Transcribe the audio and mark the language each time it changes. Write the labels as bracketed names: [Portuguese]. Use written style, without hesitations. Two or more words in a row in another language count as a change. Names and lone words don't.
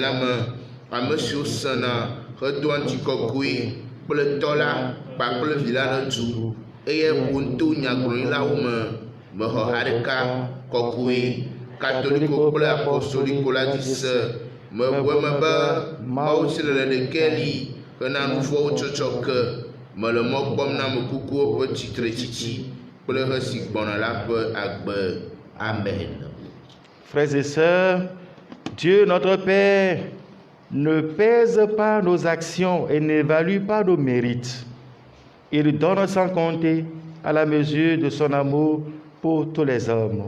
[Ewe] la me ame siwo sena hedoa ŋutikɔkɔe kple tɔ la kpakple vi la ɖe dzu eye ƒo to nyagblɔɖilawo me mexɔ ha ɖeka kɔkɔe katoliko kple apostoliko la dzi se meʋu eme be Mawu tsilele ɖeke li hena nu vɔ̃wo tsɔtsɔ ke mele mɔ kpɔm na ame kukuwo ƒe tsitretsitsi kple he si gbɔna la ƒe agbe. Amen. [French] Frères et sœurs, Dieu notre Père ne pèse pas nos actions et n'évalue pas nos mérites. Il donne sans compter à la mesure de son amour pour tous les hommes.